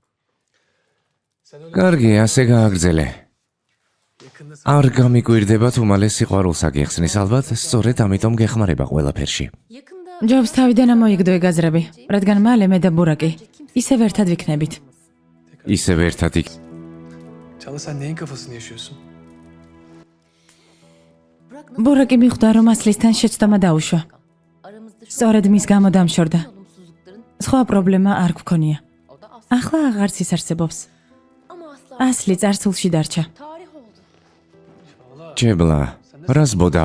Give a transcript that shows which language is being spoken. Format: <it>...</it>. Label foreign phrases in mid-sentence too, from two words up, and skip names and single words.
<ka>კარგი, ასე გააგრძელე. არ გამიკვირდება თუ მალე სიყვარულს აგიხსნის, ალბათ სწორედ ამიტომ გეხმარება ყველაფერში. ჯობს თავიდან ამოიგდო ეგაზრები, რადგან მალე მე და ბურაკი ისევ ერთად ვიქნებით. ისევ ერთად იქ.</ka> <tr>Çağla sen neyin kafasını yaşıyorsun?</tr> <ka>ბურაკი მიხვდა რომ ასლისთან შეცდომა დაუშვა. სწორედ მის გამო დამშორდა. სხვა პრობლემა არ გვქონია. ახლა აღარც ისარსებობს. ასლი წარსულში დარჩა. ჯებლა, რას ბოდავ?</ka>